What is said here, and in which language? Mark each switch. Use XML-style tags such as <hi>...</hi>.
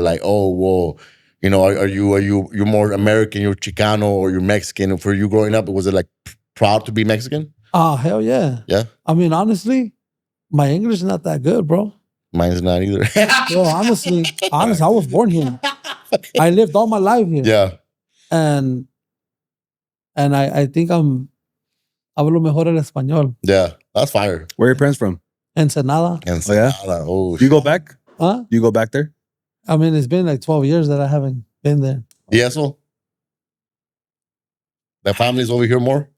<en>Like, oh, well, you know, are you're more American, you're Chicano, or you're Mexican? For you growing up, was it like proud to be Mexican? Oh, hell yeah. Yeah. I mean, honestly, my English is not that good, bro. Mine's not either. Bro, honestly, I was born here. I lived all my life here. Yeah. And I think</en> <es>hablo mejor el español.</es> <en>Yeah. That's fire. Where are your parents from? Ensenada. Ensenada. Oh, Do you go back? Huh? You go back there? I mean, it's been like 12 years that I haven't been there.</en> <es>¿Y eso?</es> <en>The family's over here more?</en>